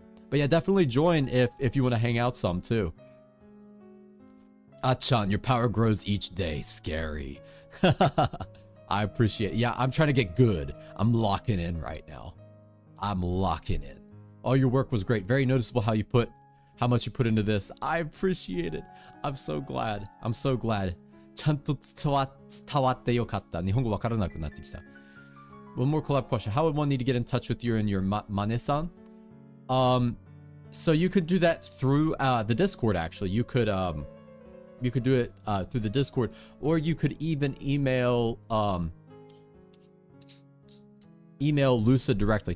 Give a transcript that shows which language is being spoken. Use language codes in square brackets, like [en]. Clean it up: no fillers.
[en] But yeah, definitely join if you want to hang out some too. Achan, your power grows each day. Scary. I appreciate it. Yeah, I'm trying to get good. I'm locking in right now. I'm locking in. All your work was great. Very noticeable how much you put into this. I appreciate it. I'm so glad. I'm so glad. [ja] ちゃんと伝わってよかった。日本語わからなくなってきた。 [en] One more collab question. How would one need to get in touch with you and your Mane-san? So you could do that through the Discord, actually. You could do it through the Discord, or you could even email Lucid directly.